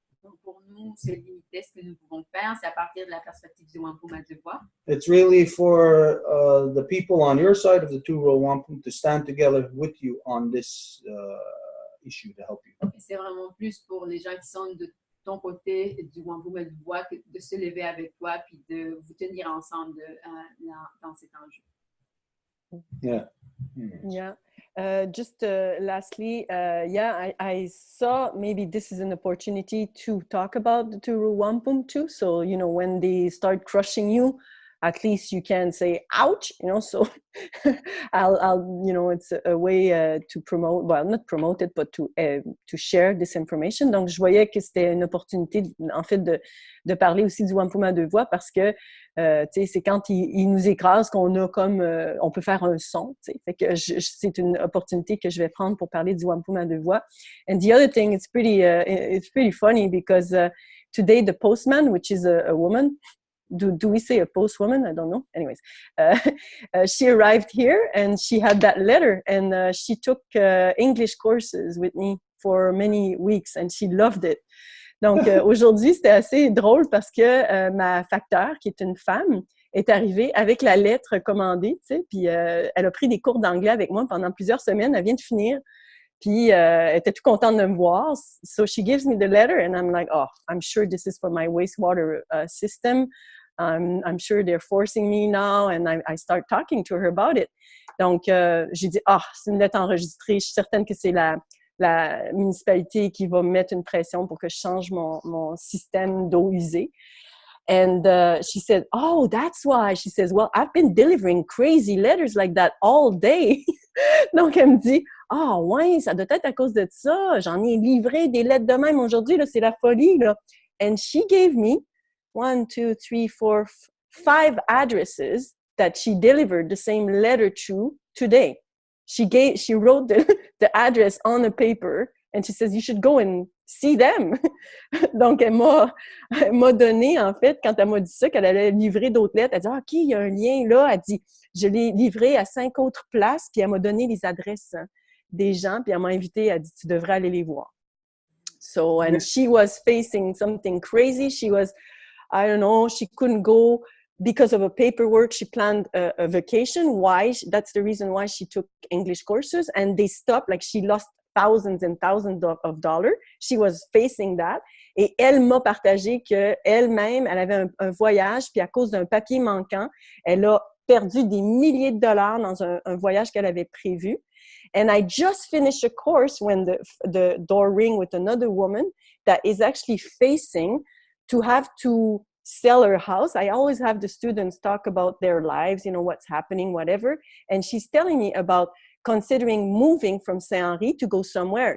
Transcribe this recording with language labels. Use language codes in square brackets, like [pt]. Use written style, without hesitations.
[fr] Donc pour nous, c'est limité ce que nous pouvons faire. C'est à partir de la perspective du Wampum à Deux Voies. [en] It's really for the people on your side of the Row Wampum to stand together with you on this issue to help you. [fr] Et c'est vraiment plus pour les gens qui sont de ton côté du Wampum à Deux Voies que de se lever avec toi puis de vous tenir ensemble dans cet enjeu. [en] Yeah. Yeah. Just lastly, I saw maybe this is an opportunity to talk about the Row Wampum too. So, you know, when they start crushing you, at least you can say, ouch, you know, so I'll you know, it's a way to promote, well, not promote it, but to share this information. [fr] Donc, je voyais que c'était une opportunité, en fait, de parler aussi du Wampum à Deux Voies parce que, tu sais, c'est quand il nous écrase qu'on a comme, on peut faire un son, tu sais. Fait que c'est une opportunité que je vais prendre pour parler du Wampum à Deux Voies. [en] And the other thing, it's pretty funny because today the postman, which is a woman, do we say a postwoman? I don't know. Anyways, she arrived here and she had that letter and she took English courses with me for many weeks and she loved it. [fr] Donc, aujourd'hui, c'était assez drôle parce que ma facteur, qui est une femme, est arrivée avec la lettre commandée, tu sais, puis elle a pris des cours d'anglais avec moi pendant plusieurs semaines. Elle vient de finir. Puis, elle était tout contente de me voir. [en] So, she gives me the letter and I'm like, oh, I'm sure this is for my wastewater system. I'm sure they're forcing me now. And I start talking to her about it. [fr] Donc, j'ai dit, c'est une lettre enregistrée. Je suis certaine que c'est la municipalité qui va me mettre une pression pour que je change mon système d'eau usée. [en] And she said, oh, that's why. She says, well, I've been delivering crazy letters like that all day. [fr] Donc, elle me dit, ouais, ça doit être à cause de ça. J'en ai livré des lettres de même aujourd'hui, là, c'est la folie, là. [en] And she gave me 1, 2, 3, 4, 5 addresses that she delivered the same letter to today. She wrote the address on a paper and she says, you should go and see them. [fr] Donc, elle m'a donné, en fait, quand elle m'a dit ça, qu'elle allait livrer d'autres lettres, elle dit, OK, il y a un lien là. Elle dit, je l'ai livré à 5 autres places, puis elle m'a donné les adresses des gens, puis elle m'a invité, elle dit, tu devrais aller les voir. [en] So, and she was facing something crazy. She was, I don't know, she couldn't go because of a paperwork. She planned a vacation. Why? That's the reason why she took English courses, and they stopped, like she lost thousands and thousands of dollars. She was facing that. [fr] Et elle m'a partagé qu'elle-même, elle avait un voyage, puis à cause d'un papier manquant, elle a perdu des milliers de dollars dans un voyage qu'elle avait prévu. [en] And I just finished a course when the door rang with another woman that is actually facing to have to sell her house. I always have the students talk about their lives, you know, what's happening, whatever. And she's telling me about considering moving from Saint-Henri to go somewhere.